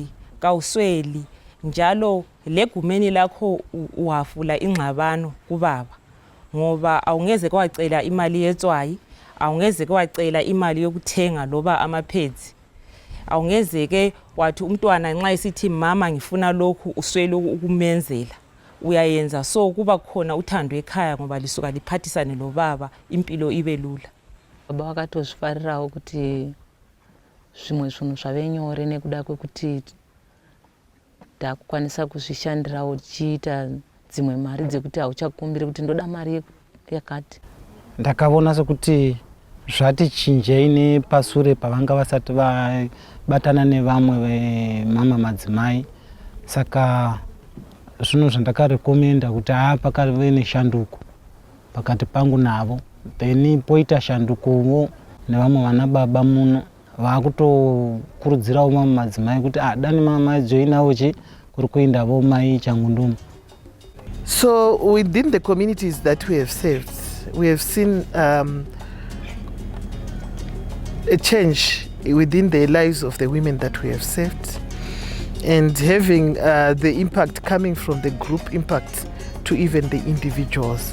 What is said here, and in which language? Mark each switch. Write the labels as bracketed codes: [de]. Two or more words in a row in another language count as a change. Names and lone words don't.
[nd] kawusweli, njalo legumeni lakho uhafula ingxabano kubaba, ngoba awungeze kwacela imali yetswayi, awungeze kwacela imali yokuthenga loba amaphedzi, awungeze ke wathi umntwana nxa esithi mama ngifuna lokhu uswele ukumenzela, uyayenza so kuba khona uthando ekhaya ngoba lisuka liphathisane lobaba, impilo ibe lula. [sn] Baba wakatozvifarirawo kuti zvimwe zvinhu zvave nyore nekuda kwekuti takukwanisa kuzvishandirawo tichiita dzimwe mari dzekuti hauchakumbiri kuti ndoda mari yakati. Ndakaona sekuti zvati chinjei nepasure pavanga vasati vabatana nevamwe vemama madzimai, saka zvinhu zvandakarekomenda kuti pakave neshanduko pakati pangu navo, then poita shandukowo nevamwe vana baba muno vakutokurudzirawo mamwe madzimai kuti dani mama joinawo kuri kuindawo mai changunduma. [en] So within the communities that we have served, we have seen a change within the lives of the women that we have served, and having the impact coming from the group impact to even the individuals.